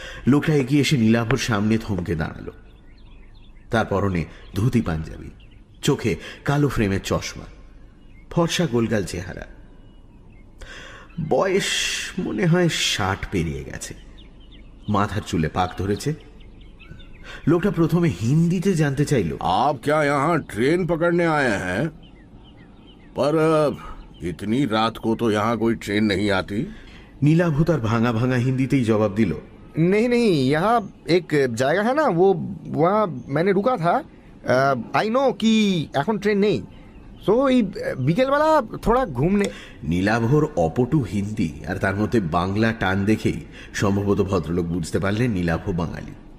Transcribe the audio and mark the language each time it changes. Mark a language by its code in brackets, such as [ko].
[bn] লোকটা এগিয়ে এসে নীলাভর সামনে থমকে দাঁড়ালো। তার পরনে ধুতি পাঞ্জাবি, চোখে কালো ফ্রেমের চশমা, ফর্সা গোলগাল চেহারা। বয়স মনে হয় 60 পেরিয়ে গেছে, মাথার চুলে পাক ধরেছে। লোকটা প্রথমে হিন্দিতে জানতে চাইল, [hi] आप क्या यहाँ ट्रेन पकड़ने आए हैं? पर इतनी रात को तो यहाँ कोई ट्रेन नहीं आती। [bn] নীলাভ তার ভাঙা ভাঙা হিন্দিতেই জবাব দিল, [hi] नहीं नहीं, यहाँ एक जगह है ना, वो वहाँ मैंने रुका था। [en] I know [bn] कि এখন ট্রেন নেই, সো এই বিকেলবেলা থোড়া ঘুমনে। নীলাভর অপটু হিন্দি আর তার মধ্যে বাংলা টান দেখেই সম্ভবত ভদ্রলোক বুঝতে পারলেন নীলাভ বাঙালি।